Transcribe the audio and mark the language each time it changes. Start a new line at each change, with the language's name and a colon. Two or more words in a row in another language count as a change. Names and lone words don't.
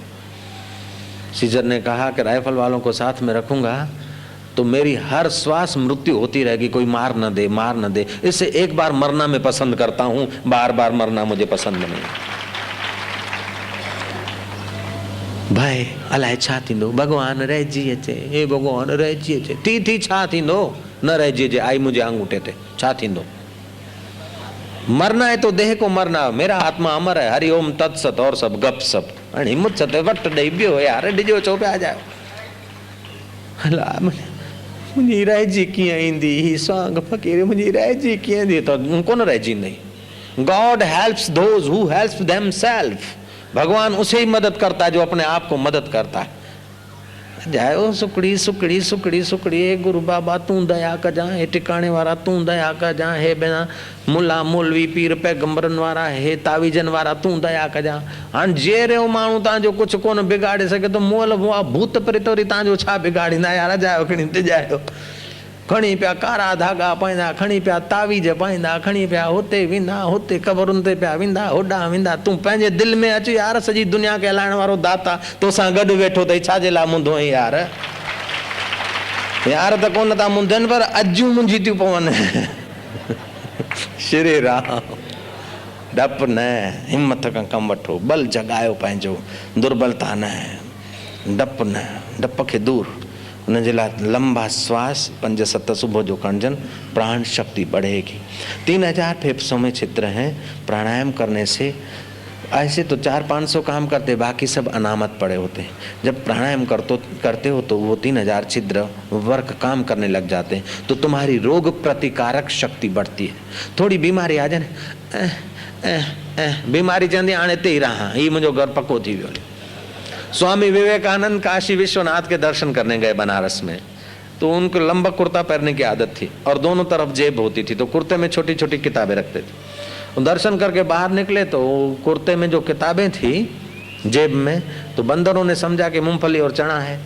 Hindi: सीजर ने कहा कि राइफल वालों को साथ में रखूंगा तो मेरी हर श्वास मृत्यु होती रहेगी, कोई मार न दे। इससे एक बार मरना मैं पसंद करता हूं, बार बार मरना मुझे पसंद नहीं।
Sindhi: भय अलाए छा थींदो, भगवान रहिजी अचे, हे भगवान रहिजी अचे, थी छा थींदो, न रहिजी अचे, आई मुझे अंगूठे ते, छा थींदो।
Hindi: मरना है तो देह को मरना, मेरा आत्मा अमर है, हरिओम तत्सत और सब गप सप।
Sindhi: हिम्मत सते वट ॾेई बियो यार, डिजो चो पिया जाओ। हला मुंहिंजी रहिजी कीअं ईंदी, ही स्वांग फ़क़ीर मुंहिंजी रहिजी कीअं ईंदी, त कोन रहिजींदी।
English: God helps those who help themselves.
Hindi: भगवान उसे ही मदद करता है जो अपने आप को मदद करता है।
Sindhi: जायो सुकड़ी सुकड़ी सुकड़ी सुकड़ी, हे गुरु बाबा तू दया कजा, हे टिकाणे वारा तू दया कजा, हे बिना मुला मौलवी पीर पैगंबरन वारा, हे तावीजन वारा तू दया कजा। हाणे जेरियो माण्हू तव्हांजो कुझु कोन बिगाड़े सघे तो मोल भूत प्रेत वरी तव्हांजो छा बिगाड़ींदा यार। जायो खणी तिजायो, खणी पिया कारा धागा पाईंदा, खणी पिया तावीज पाईंदा, खणी पिया हुते वेंदा, हुते क़बरुनि ते पिया वेंदा, होॾां वेंदा। तूं पंहिंजे दिलि में अच यार, सॼी दुनिया खे हलाइण वारो दाता तोसां गॾु वेठो अथई, छाजे लाइ मुंधो आहीं यार। यार त कोन था मुंधनि पर अजूं मुंझी थियूं पवनि। श्री राम। डप न, हिम्मत खां कमु वठो, बल जगायो पंहिंजो, दुर्बलता न, डप न, डप खे दूर। उनजे लाइ लंबा श्वास 5-7 सुबह जो खणजन,
Hindi: प्राण शक्ति बढ़ेगी। 3000 फेफड़ों में छिद्र हैं। प्राणायाम करने से ऐसे तो 400-500 काम करते, बाकी सब अनामत पड़े होते हैं। जब प्राणायाम करते हो तो वो 3000 छिद्र वर्क काम करने लग जाते हैं, तो तुम्हारी रोग प्रतिकारक शक्ति बढ़ती है। थोड़ी बीमारी आ जाए,
Sindhi: बीमारी चवंदी हाणे हिते ई रहां, ही मुंहिंजो घर पक्को थी वियो।
Hindi: स्वामी विवेकानंद काशी विश्वनाथ के दर्शन करने गए बनारस में, तो उनको लंबा कुर्ता पहनने की आदत थी और दोनों तरफ जेब होती थी, तो कुर्ते में छोटी छोटी किताबें रखते थे। दर्शन करके बाहर निकले तो कुर्ते में जो किताबें थी जेब में, तो बंदरों ने समझा कि मूंगफली और चना है।